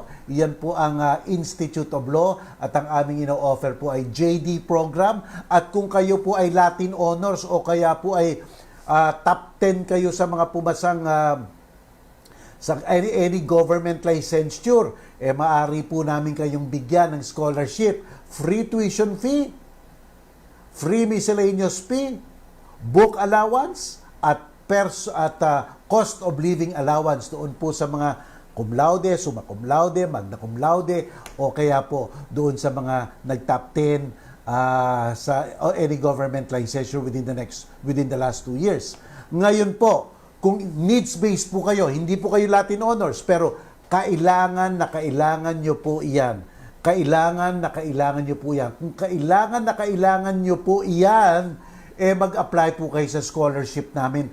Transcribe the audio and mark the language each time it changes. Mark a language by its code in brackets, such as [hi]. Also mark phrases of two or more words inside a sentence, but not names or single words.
[tl] Iyan po ang Institute of Law at ang aming ino-offer po ay [en] JD program. [tl] At kung kayo po ay [en] Latin Honors [tl] o kaya po ay top 10 kayo sa mga pumasang sa [en] any government licensure, [tl] maaari po namin kayong bigyan ng [en] scholarship, free tuition fee, free miscellaneous fee, book allowance, [tl] at [en] cost of living allowance [tl] doon po sa mga [la] cum laude, summa cum laude, magna cum laude, [tl] o kaya po doon sa mga nag-top 10 sa [en] any government licensure within the last 2 years. [tl] Ngayon po, kung needs-based po kayo, hindi po kayo [en] Latin Honors, [tl] pero kailangan nyo po iyan. Kailangan nyo po iyan. Kung kailangan nyo po iyan, mag-apply po kayo sa scholarship namin.